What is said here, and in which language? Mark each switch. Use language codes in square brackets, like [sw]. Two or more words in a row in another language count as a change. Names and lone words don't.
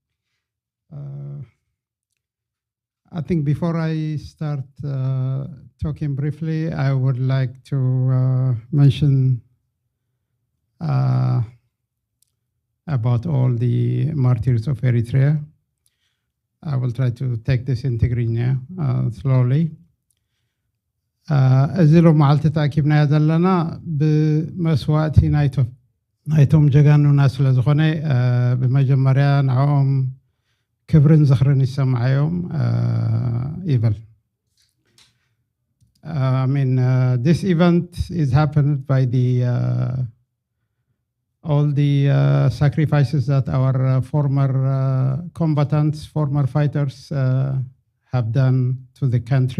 [en] I think before I start talking briefly, I would like to mention about all the martyrs of Eritrea. I will try to take this in Tigrinya slowly. [ti] እዚ ሎ መዓልቲ ተኣኪብናዮ ዘለና ብመስዋእቲ ናይቶም ጀጋኑና ስለ ዝኾነ ብመጀመርያ ንዕኦም ክብርን ዝኽርን ይሰምዓዮም ይብል። [en] I mean, this event is happened by all the sacrifices that our former combatants, former fighters have done to the country.